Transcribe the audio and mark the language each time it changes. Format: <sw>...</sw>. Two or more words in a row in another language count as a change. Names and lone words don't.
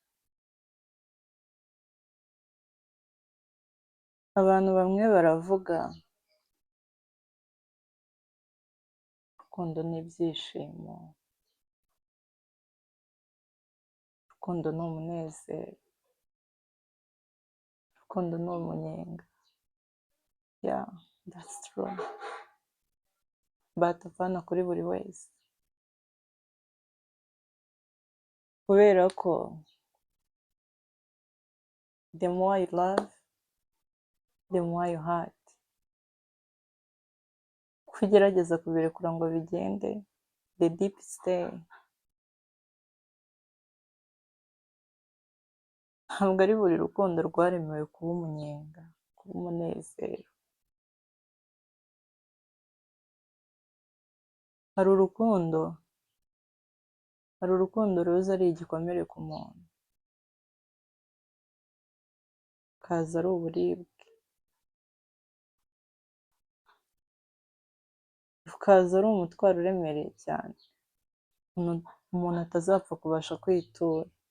<rw>Abantu bamwe baravuga urukundo ni ibyishimo, urukundo ni umunezero, urukundo ni umunyenga.</rw> <en>Yeah, that's true. But</en> <rw>apana kuri buri wese, kubera ko</rw> <en>the more you love, the more you hurt.</en> <rw>Uko ugerageza kubirekura ngo bigende,</rw> <en>the deep stay.</en> <rw>Ntabwo ari buri rukundo rwaremewe kuba umunyenga, kuba umunezero. Hari urukundo ruza ari igikomere ku muntu, kaza ari uburibwe, rukaza ari umutwaro uremereye cyane umuntu atazapfa kubasha kwitura.</rw>